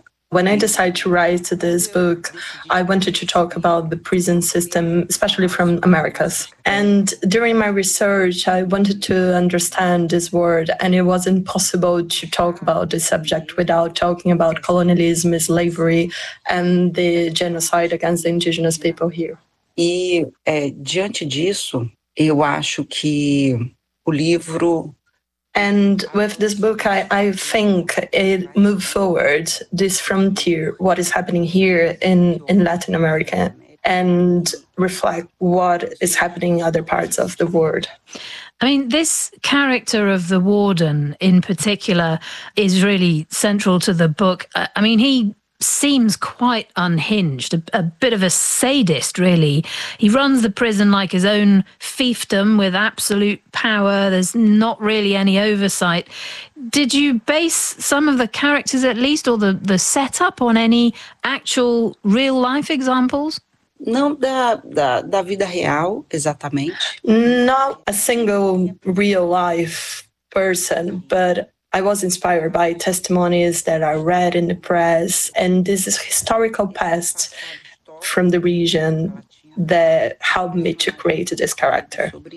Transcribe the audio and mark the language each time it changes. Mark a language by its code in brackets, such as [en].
[en] When I decided to write this book, I wanted to talk about the prison system, especially from Americas. And during my research, I wanted to understand this world, and it was impossible to talk about this subject without talking about colonialism, slavery, and the genocide against the indigenous people here. [pt] Diante disso, eu acho que o livro... [en] And with this book, I think it moved forward this frontier, what is happening here in Latin America, and reflect what is happening in other parts of the world. I mean, this character of the warden in particular is really central to the book. I mean, he seems quite unhinged, a bit of a sadist, really. He runs the prison like his own fiefdom with absolute power. There's not really any oversight. Did you base some of the characters, at least, or the setup on any actual real life examples? [pt] Não da vida real, exatamente. [en] Not a single real life person, but I was inspired by testimonies that I read in the press, and this is historical past from the region that helped me to create this character.